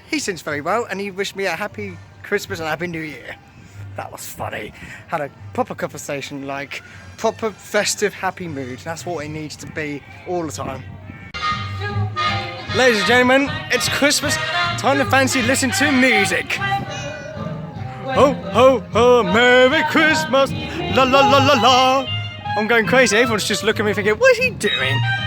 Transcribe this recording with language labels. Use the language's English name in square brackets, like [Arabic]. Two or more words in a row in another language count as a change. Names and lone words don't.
[English] He seems very well, and he wished me a happy Christmas and a happy New Year. That was funny. Had a proper conversation, like proper festive, happy mood. That's what it needs to be all the time. Ladies and gentlemen, it's Christmas. Time to fancy listen to music. Ho, ho, ho, Merry Christmas, la la la la la. I'm going crazy, everyone's just looking at me thinking, what is he doing?